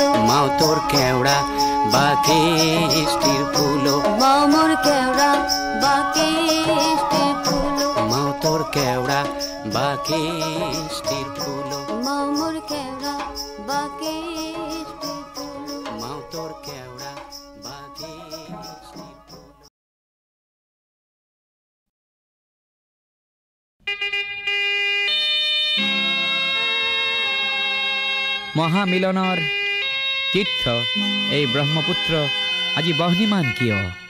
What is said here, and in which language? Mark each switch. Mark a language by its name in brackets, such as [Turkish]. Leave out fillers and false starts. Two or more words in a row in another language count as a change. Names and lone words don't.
[Rangpuri] মাও তোর কেওড়া বাকেষ্টির ফুলো মামুর কেওড়া বাকেষ্টির ফুলো মাও তোর কেওড়া বাকেষ্টির ফুলো মামুর কেওড়া বাকেষ্টির ফুলো মাও তোর কেওড়া বাকেষ্টির ফুলো। [Assamese] মহামিলনৰ তীৰ্থ এই ব্ৰহ্মপুত্ৰ আজি বহ্নিমান কিয়?